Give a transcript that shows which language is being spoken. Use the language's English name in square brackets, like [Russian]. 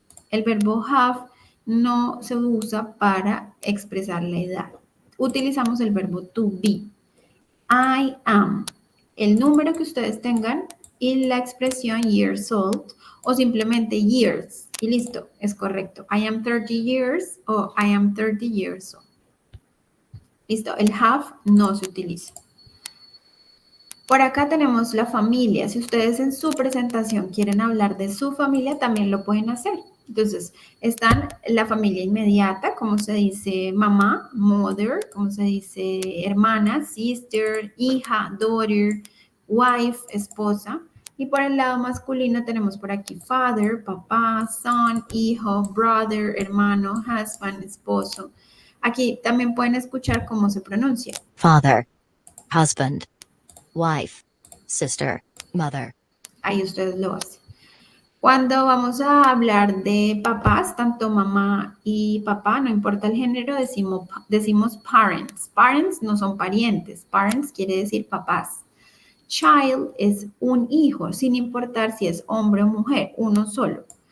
[Spanish] El verbo have no se usa para expresar la edad. Utilizamos el verbo to be. I am. El número que ustedes tengan y la expresión years old o simplemente years. Y listo, es correcto. [English] I am 30 years o I am 30 years old. [Spanish] Listo, el have no se utiliza. Por acá tenemos la familia. Si ustedes en su presentación quieren hablar de su familia, también lo pueden hacer. Entonces, están la familia inmediata, como se dice mamá, mother, como se dice hermana, sister, hija, daughter, wife, esposa. Y por el lado masculino tenemos por aquí father, papá, son, hijo, brother, hermano, husband, esposo. Aquí también pueden escuchar cómo se pronuncia. [English] Father, husband, wife, sister, mother. [Spanish] Ahí ustedes lo hacen. Cuando vamos a hablar de papás, tanto mamá y papá, no importa el género, decimos parents. Parents no son parientes. Parents quiere decir papás. Child es un hijo, sin importar si es hombre o mujer, uno solo.